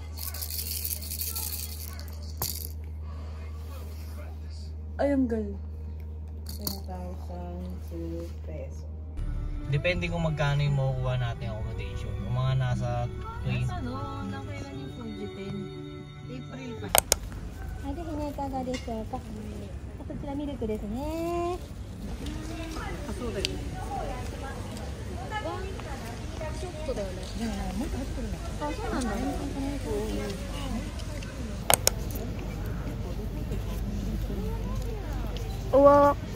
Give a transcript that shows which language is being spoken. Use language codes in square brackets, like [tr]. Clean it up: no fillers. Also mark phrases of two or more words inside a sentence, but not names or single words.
[tl] Ay, ang galing. 10,002 peso. Depende kung magkano yung makukuha natin accommodation. Yung mga nasa 20. Ano? Nakailan yung Fujitin? April pa. [ja] はい、ぜひね、いかがでしょうか。こちらミルクですね。 Ah, そうだよね。ちょっとだよね。でもね、もっと入ってるの。あ、そうなんだ。 Wow.